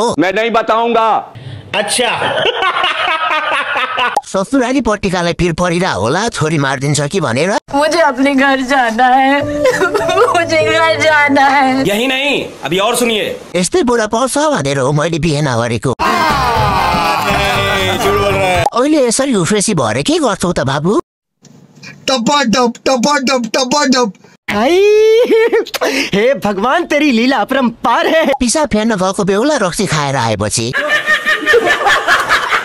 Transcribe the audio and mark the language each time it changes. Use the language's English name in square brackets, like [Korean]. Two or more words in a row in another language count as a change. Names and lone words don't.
[Hindi] मैं नहीं बताऊंगा। अच्छा [Nepali] ससुराली पट्टिकालाई पिर परिरा होला छोरी मारिदिन्छ कि भनेर। [Hindi] मुझे अपने घर जाना है। मुझे घर जाना है। यही नहीं अभी और सुनिए। [Nepali] यस्तै बुढा पर्छ भनेर हो मैले बिहे नगरेको। अहिले यसरी उफ्रेसी भएर के गर्छौ त बाबु? [Hindi] हे भगवान तेरी लीला अपरंपार है। [Nepali] पिसा फेर्न गएको बेहुला रक्सी खाएर आएपछि